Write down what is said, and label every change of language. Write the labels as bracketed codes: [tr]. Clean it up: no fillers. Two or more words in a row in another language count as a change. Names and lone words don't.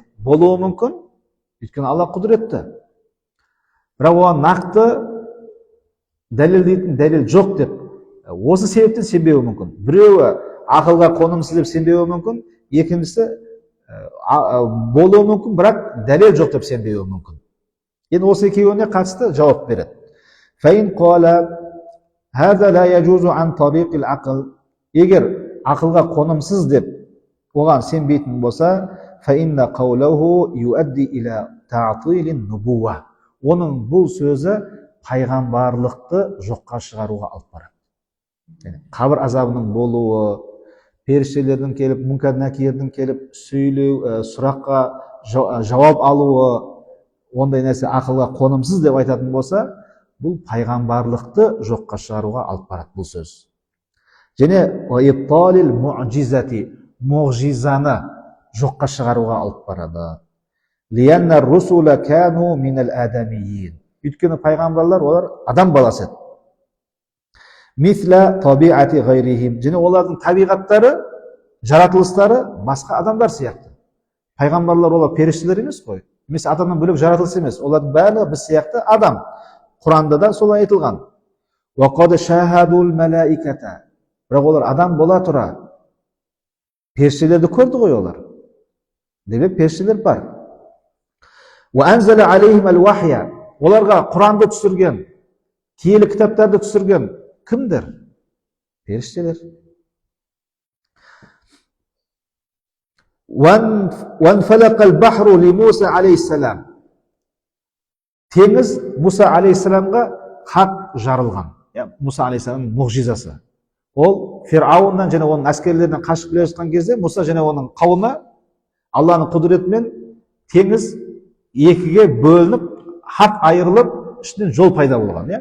[kk] Болуы мүмкін, өйткені Алла құдіретті. Бірақ оған нақты дәлелдейтін дәлел жоқ деп, осы себептен сенбеуі мүмкін. Біреуі ақылға қонымсыз деп сенбеуі мүмкін, екіншісі болуы мүмкін, бірақ дәлел жоқ деп сенбеуі мүмкін. Енді осы екеуіне қатысты жауап береді. [ar] فإن قال هذا لا يجوز من طريق العقل. [kk] Егер ақылға қонымсыз деп оған сенбейтін болса, [ar] فإن قوله يؤدي إلى تعطيل النبوة. [kk] Оның бұл сөзі пайғамбарлықты жоққа шығаруға алып барады. Қабір азабының болуы, періштелердің келіп, мүнкар накирдің келіп сөйлеу, сұраққа жауап алуы, ондай нәрсе ақылға қонымсыз деп айтатын болса, бұл пайғамбарлықты жоққа шығаруға алып барады бұл сөз. Және [ar] إبطال المعجزة, [kk] мұғжизаны жоққа шығаруға алып барады. [ar] لأن الرسل كانوا من الآدميين. [kk] Өйткені пайғамбарлар олар адам баласы еді. [ar] مثل طبيعة غيرهم. [kk] Және олардың табиғаттары, жаратылыстары басқа адамдар сияқты. Пайғамбарлар олар періштелер емес қой. Емес адамнан бөлек жаратылыс емес. Олардың бәрі біз сияқты адам. Құранда да солай айтылған. [ar] وقد شاهدوا الملائكة. [kk] Бірақ олар адам бола тұра періштелерді көрді ғой олар. Демек періштелер бар. [ar] وأنزل عليهم الوحي. [kk] Оларға Құранды түсірген, киелі кітаптарды түсірген кімдер? Періштелер. [ar] وانفلق البحر لموسى عليه السلام. [kk] Теңіз Муса алейхиссаламға хақ жарылған. Муса алейхиссаламның мұғжизасы. Ол Фирауыннан және оның әскерлерінен қашып келе жатқан кезде Муса және оның қауымы Алланың құдіретімен теңіз екіге бөлініп, хақ айырылып, ішінен жол пайда болған.